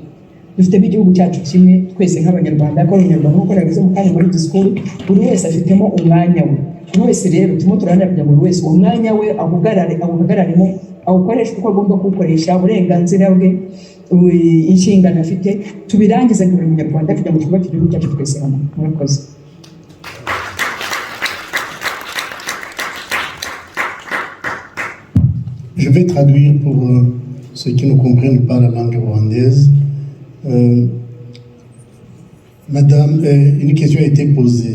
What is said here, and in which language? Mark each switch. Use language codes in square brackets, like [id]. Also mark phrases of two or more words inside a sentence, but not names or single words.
[rw] Dufitemo igihugu cyacu kimwe twese nk'Abanyarwanda, ko Abanyarwanda nk'uko nabivuze mu kanya muri disikuru, buri wese afitemo umwanya we. Buri wese rero turimo turaharanira kugira ngo buri wese umwanya we awuhagararemo, awukoresha uko agomba kuwukoresha, uburenganzira bwe inshingano afite tubirangize nka buri munyarwanda kugira ngo twubake igihugu cyacu twese hamwe. Murakoze. [fr] Je vais traduire pour ceux qui ne comprennent pas la langue rwandaise. Madame, une question a été posée.